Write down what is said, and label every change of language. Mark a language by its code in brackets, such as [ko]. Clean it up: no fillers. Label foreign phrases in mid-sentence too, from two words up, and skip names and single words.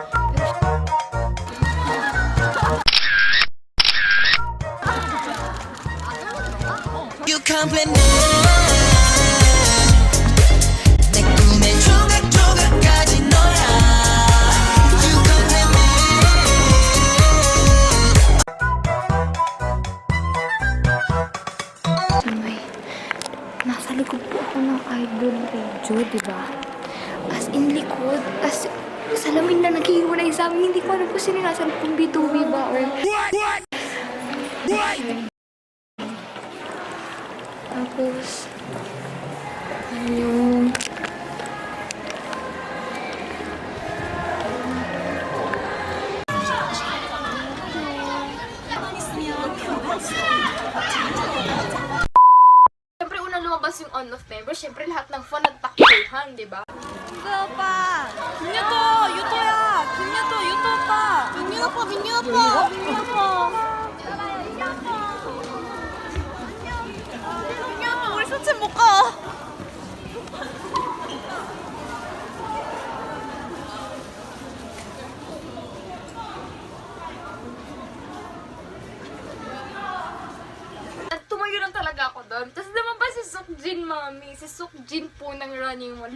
[en] You compliment [ko] 내 꿈의 조각조각까지 너야 [en] You compliment [tl] May nasa likod po ako ng idol radio, diba? As in likod, as salamin na naghihiwalay sa amin. Hindi ko alam kung sino nasa kung bituwi ba or... Tapos, ano yung... Siyempre, una lumabas yung on-off member. Siyempre, lahat ng fan nagtakbuhan, di ba? [ko] 민규 오빠, 김유도 유도야, 김유도 유도 오빠, 민규 오빠, 민규 오빠, 민규 오빠, 민규 오빠, 우리 소집 못 가. [tl] At tumayo lang talaga ako doon. Tapos lumabas si Sukjin, mami. Si Sukjin po ng Running Man.